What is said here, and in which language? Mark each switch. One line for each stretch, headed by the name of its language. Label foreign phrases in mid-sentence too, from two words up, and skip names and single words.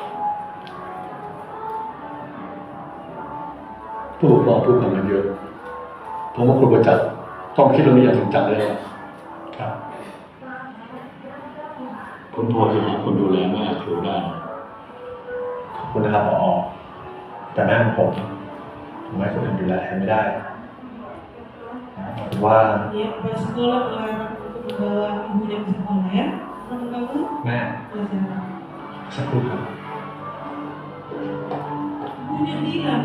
Thai: ผู้ปกครองพูดกันมาเยอะผมว่าครูประจักษ์ต้องคิดเรื่องนี้อย่างจริงจังเลยครับ ผมพอจะหาคนดูแลแม่ครูได้ ขอบคุณนะครับผอ. แต่แม่ของผมไม่คนอื่นดูแลแทนไม่ได้ผมว่า
Indonesian: Ya, pas sekolah melarang untuk membawa ibunya ke sekolah ya. Kamu
Thai: แม่
Indonesian: pelajaran.
Thai: สักครู่ครับ
Indonesian: Ibunya bilang,